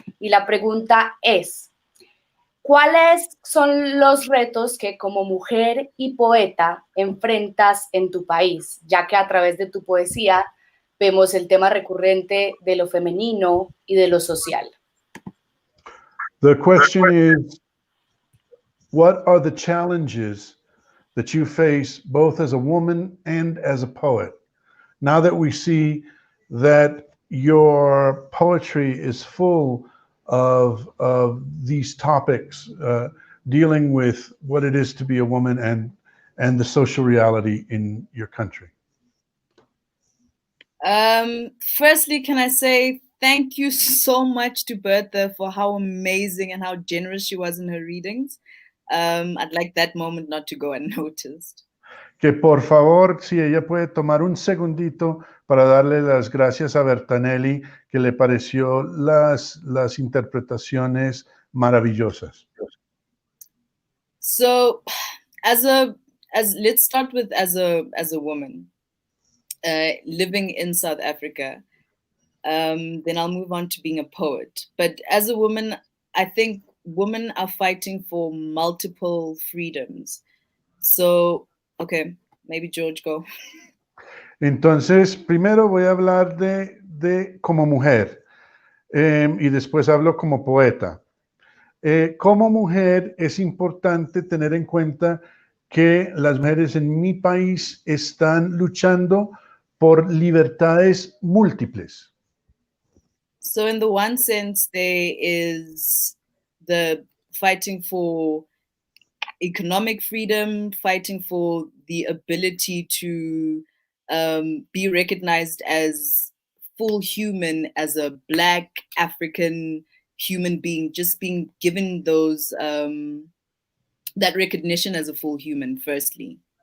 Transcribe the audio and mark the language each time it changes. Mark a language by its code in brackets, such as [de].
[es] Y la pregunta es, ¿cuáles son los retos que como mujer y poeta enfrentas en tu país? Ya que a través de tu poesía vemos el tema recurrente de lo femenino y de lo social. [en] The question is, what are the challenges that you face both as a woman and as a poet? Now that we see that your poetry is full of these topics dealing with what it is to be a woman and the social reality in your country. Firstly, can I say thank you so much to Bertha for how amazing and how generous she was in her readings. I'd like that moment not to go unnoticed. [es] Que por favor, si ella puede tomar un segundito para darle las gracias a Bertanelli, que le pareció las interpretaciones maravillosas. [en] So, let's start with as a woman living in South Africa. Then I'll move on to being a poet. But as a woman, I think women are fighting for multiple freedoms. So, okay, maybe George, go. [es] Entonces, primero voy a hablar de como mujer y después hablo como poeta. Como mujer es importante tener en cuenta que las mujeres en mi país están luchando por libertades múltiples. [en] So in the one sense, there is the fighting for economic freedom, fighting for the ability to be recognized as full human, as a Black African human being, just being given those that recognition as a full human, firstly.